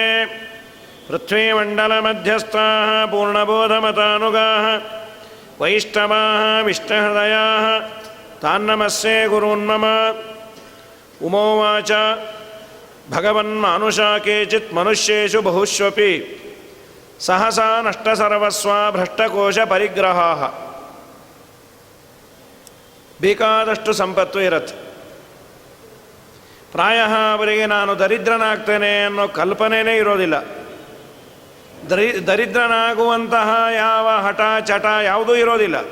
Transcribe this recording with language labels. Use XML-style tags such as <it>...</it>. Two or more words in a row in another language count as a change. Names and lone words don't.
<sa>ಪೃಥ್ವೀಮಂಡಲಮಧ್ಯಸ್ಥಾಃ ಪೂರ್ಣಬೋಧಮತಾನುಗಾಃ ವೈಷ್ಣವಾಃ ವಿಷ್ಣುಹೃದಯಾಃ ತಾನ್ನಮಸ್ಸೇ ಗುರೂನ್ಮಮ. ಉಮೋವಾಚ ಭಗವನ್ಮಾನುಷಾ ಕೇಚಿತ್ ಮನುಷ್ಯೇಷು ಬಹುಷ್ವಪಿ ಸಹಸಾ ನಷ್ಟಸರ್ವಸ್ವ ಭ್ರಷ್ಟಕೋಶ ಪರಿಗ್ರಹಾಃ.</sa> <kn>ಬೇಕಾದಷ್ಟು ಸಂಪತ್ತು ಇರುತ್ತೆ. ಪ್ರಾಯ ಅವರಿಗೆ ನಾನು ದರಿದ್ರನಾಗ್ತೇನೆ ಅನ್ನೋ ಕಲ್ಪನೆಯೇ ಇರೋದಿಲ್ಲ. ದರಿದ್ರನಾಗುವಂತಹ ಯಾವ ಹಠ ಚಟ ಯಾವುದೂ ಇರೋದಿಲ್ಲ.</kn>